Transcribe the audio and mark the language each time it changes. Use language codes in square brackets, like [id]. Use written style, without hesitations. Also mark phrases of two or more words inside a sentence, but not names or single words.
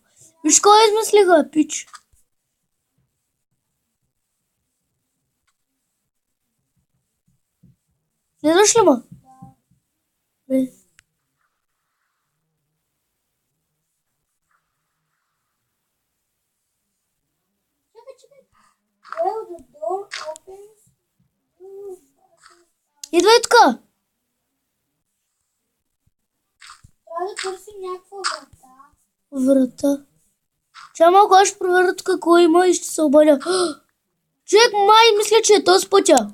[bg] Виж кой измислиха, пич. Следваш ли ма? Бе. Чакай. [en] Well, the door opens. [bg] Идвай тук. Трябва да търсим някаква врата. Врата. Ча малко, аз ще проверя тук какво има и ще се обадя. Човек, май, мисля, че е този пътя.